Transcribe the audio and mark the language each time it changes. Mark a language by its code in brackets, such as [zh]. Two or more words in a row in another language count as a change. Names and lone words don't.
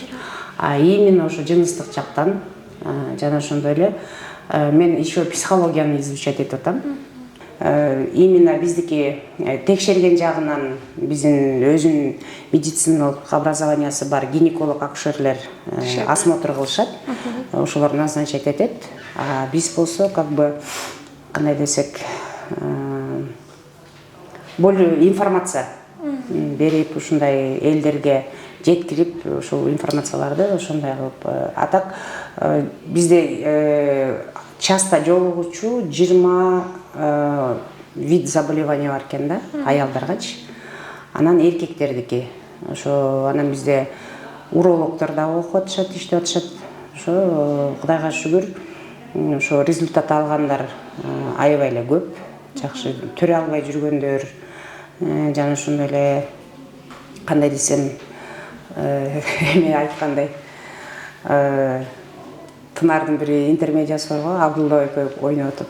[ky] Именно ошо жыныстык жактан жана ошондой эле мен еще психологияны изучать этип атам. Именно биздики текшерген жагынан биздин өзүнүн медициналык образованиясы бар гинеколог, акушерлер осмотр кылышат. Ошолор назначать этет. Биз болсо [ru] как бы [ky] кандай десек, [ru] более информация [ky] берип ушундай элдерге жеткирип ушул информацияларды ошондой кылып атак бизде часто жолугучу 20 [ru] вид заболевания [ky] бар экен да, аялдаргачы. Анан эркектердики. Ошо анан бизде урологдор да окуп атышат, иштеп атышат. Ошо Кудайга шүгүр, ошо результат алгандар аябай эле көп. Жакшы төрө албай жүргөндөр, жана ошондой эле кандай десем, эме айткандай, Тынардын бир интермедиясы бар го, Абдулла экөө ойноп атып.